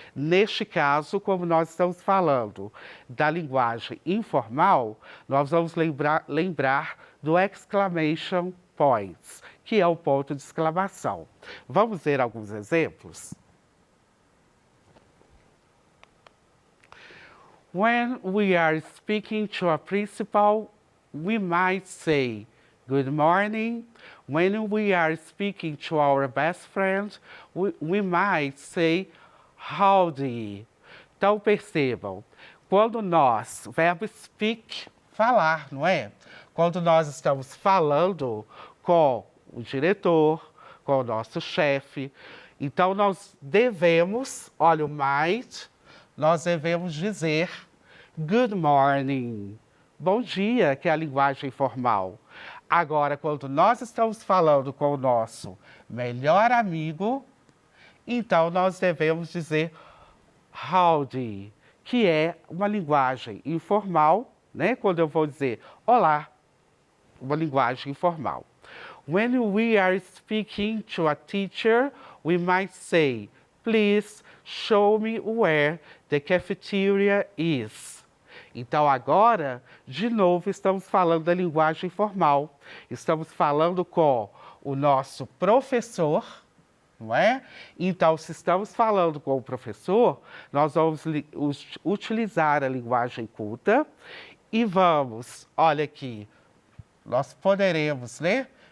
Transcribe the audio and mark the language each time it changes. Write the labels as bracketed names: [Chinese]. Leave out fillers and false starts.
[Portuguese] Neste caso, como nós estamos falando da linguagem informal, nós vamos lembrar do exclamation points, que é o ponto de exclamação. Vamos ver alguns exemplos? [English] When we are speaking to a principal, we might say, good morning. When we are speaking to our best friend, we might say, howdy. [Portuguese] Então, percebam, quando nós, verbo speak, falar, não é? Quando nós estamos falando com o diretor, com o nosso chefe, então nós devemos, olha o might, nós devemos dizer [English] good morning, [Portuguese] bom dia, que é a linguagem formal. Agora, quando nós estamos falando com o nosso melhor amigo, então nós devemos dizer howdy, que é uma linguagem informal, né? Quando eu vou dizer olá, uma linguagem informal. [English] When we are speaking to a teacher, we might say, please show me where the cafeteria is. [Portuguese] Então, agora, de novo, estamos falando da linguagem formal. Estamos falando com o nosso professor, não é? Então, se estamos falando com o professor, nós vamos utilizar a linguagem culta e vamos, olha aqui, nós poderemos, né?